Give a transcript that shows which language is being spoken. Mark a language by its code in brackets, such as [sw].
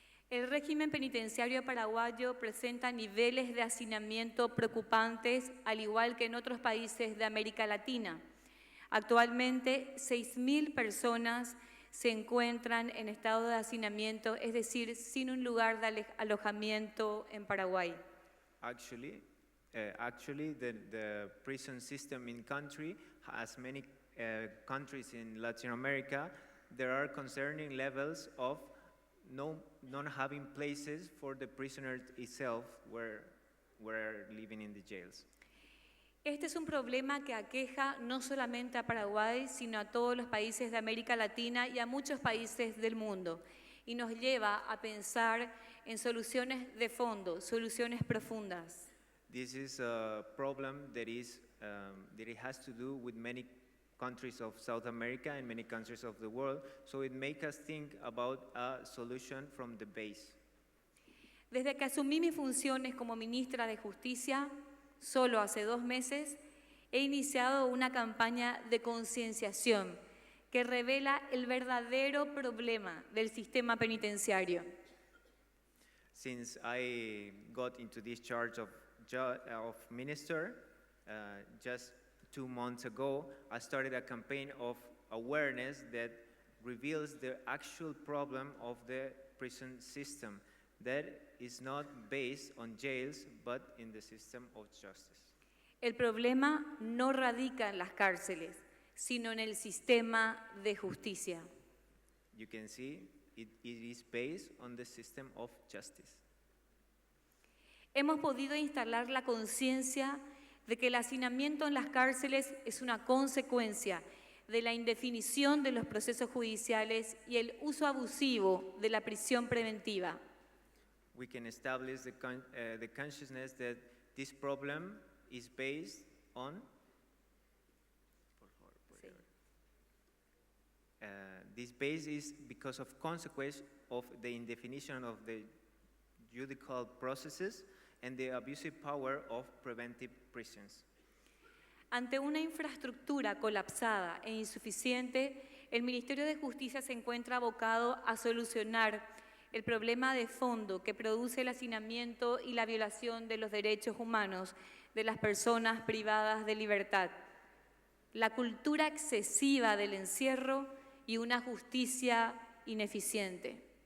[es] El régimen penitenciario paraguayo presenta niveles de hacinamiento preocupantes, al igual que en otros países de América Latina. Actualmente, 6.000 personas se encuentran en estado de hacinamiento, es decir, sin un lugar de alojamiento en Paraguay. [en] Actually, the prison system in country, as many countries in Latin America, there are concerning levels of not having places for the prisoners itself where living in the jails. [es] Este es un problema que aqueja no solamente a Paraguay, sino a todos los países de América Latina y a muchos países del mundo, y nos lleva a pensar en soluciones de fondo, soluciones profundas. [en] This is a problem that it has to do with many countries of South America and many countries of the world. So it makes us think about a solution from the base. [es] Desde que asumí mis funciones como ministra de Justicia, solo hace 2 meses, he iniciado una campaña de concienciación que revela el verdadero problema del sistema penitenciario. [en] Since I got into this charge of minister, just 2 months ago, I started a campaign of awareness that reveals the actual problem of the prison system that is not based on jails, but in the system of justice. [es] El problema no radica en las cárceles, sino en el sistema de justicia. [en] You can see it is based on the system of justice. [es] Hemos podido instalar la conciencia de que el hacinamiento en las cárceles es una consecuencia de la indefinición de los procesos judiciales y el uso abusivo de la prisión preventiva. [en] We can establish the consciousness that this problem is based on this base is because of consequence of the indefinition of the judicial processes and the abusive power of preventive prisons. [es] Ante una infraestructura colapsada e insuficiente, el Ministerio de Justicia se encuentra abocado a solucionar el problema de fondo que produce el hacinamiento y la violación de los derechos humanos de las personas privadas de libertad, la cultura excesiva del encierro y una justicia ineficiente.